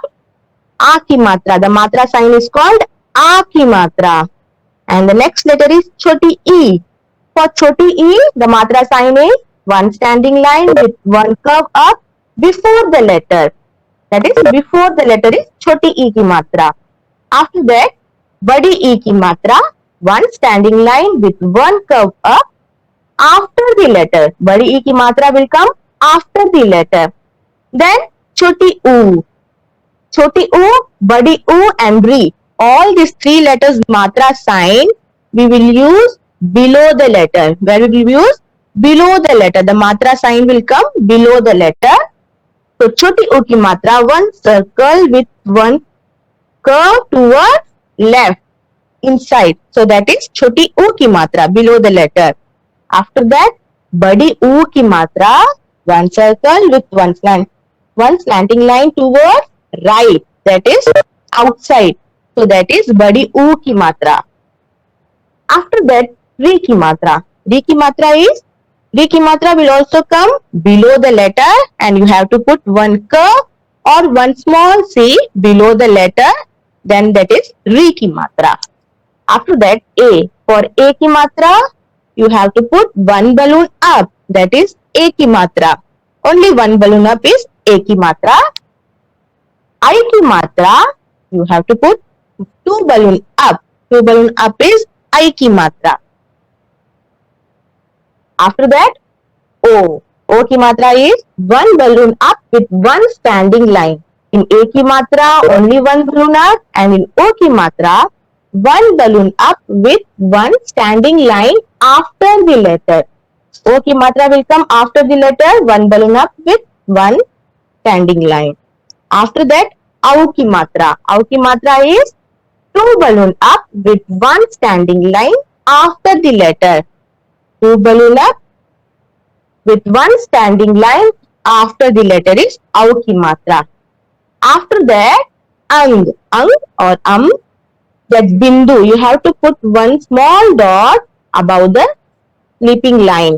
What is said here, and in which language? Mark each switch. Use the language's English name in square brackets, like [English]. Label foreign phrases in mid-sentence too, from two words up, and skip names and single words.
[Hindi] अ की मात्रा. [English] The matra sign is called [Hindi] अ की मात्रा. [English] And the next letter is [Hindi] छोटी इ. [English] For choti e, the matra sign is one standing line with one curve up before the letter. That is, before the letter is [Hindi] छोटी इ की मात्रा. [English] After that, [Hindi] बड़ी ई की मात्रा, [English] one standing line with one curve up after the letter. [Hindi] बड़ी ई की मात्रा [English] will come after the letter. Then [Hindi] छोटी उ. छोटी उ, बड़ी ऊ [English] and ri. All these three letters matra sign we will use below the letter. Where we will use? Below the letter. The matra sign will come below the letter. So [Hindi] छोटी उ की मात्रा, [English] one circle with one curve towards left inside. So that is [Hindi] छोटी उ की मात्रा [English] below the letter. After that, [Hindi] बड़ी ऊ की मात्रा, [English] one circle with one slanting line towards right. That is outside. So that is [Hindi] बड़ी ऊ की मात्रा. [English] After that, [Hindi] ऋ की मात्रा. ऋ की मात्रा [English] will also come below the letter, and you have to put one curve or one small c below the letter. Then that is [Hindi] ऋ की मात्रा. [English] After that, a. For [Hindi] अ की मात्रा, [English] you have to put one balloon up. That is [Hindi] अ की मात्रा. [English] Only one balloon up is [Hindi] अ की मात्रा. ई की मात्रा, [English] you have to put two balloon up. Two balloon up is [Hindi] ई की मात्रा. [English] After that, O. [Hindi] ओ की मात्रा [English] is one balloon up with one standing line. In [Hindi] अ की मात्रा, [English] only one balloon up, and in [Hindi] ओ की मात्रा, [English] one balloon up with one standing line after the letter. [Hindi] ओ की मात्रा [English] will come after the letter, one balloon up with one standing line. After that, [Hindi] औ की मात्रा. औ की मात्रा [English] is two balloon up with one standing line after the letter. Two balloon up with one standing line after the letter is [Hindi] औ की मात्रा. [English] After that, Ang or that bindu, you have to put one small dot above the sleeping line.